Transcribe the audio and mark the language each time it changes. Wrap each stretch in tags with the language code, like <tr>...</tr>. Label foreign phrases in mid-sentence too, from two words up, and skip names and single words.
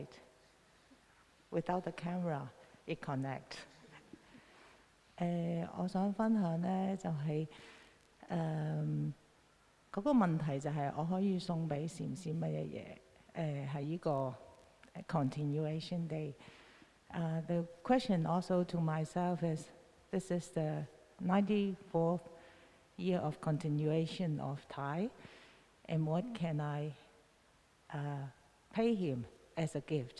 <en>Without the camera, it connect.</en> <yue>我想分享呢就係嗰個問題就係我可以送俾禪師乜嘢嘢？係呢個</yue> <en>continuation day. The question also to myself is, this is the 94th year of continuation of Thai, and what can I pay him as a gift?</en>